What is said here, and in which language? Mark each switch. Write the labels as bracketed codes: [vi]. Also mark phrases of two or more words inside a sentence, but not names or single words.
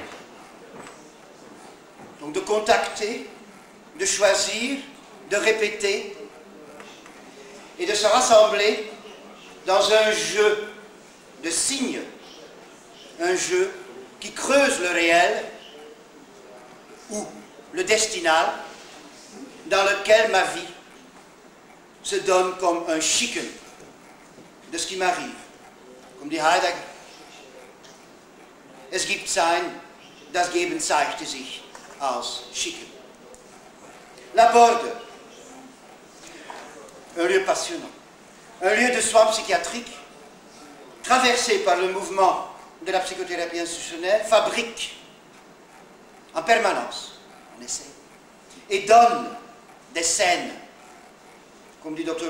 [fr] Donc de contacter, de choisir, de répéter, et de se rassembler dans un jeu de signes, un jeu qui creuse le réel ou le destinal dans lequel ma vie se donne comme un Schicken de ce qui m'arrive. Comme dit Heidegger, [de] es gibt sein, das Geben zeigte sich als Schicken. [fr] La Borde, un lieu passionnant, un lieu de soins psychiatriques, traversé par le mouvement de la psychothérapie institutionnelle, fabrique en permanence, on essaie, et donne des scènes, comme dit Dr.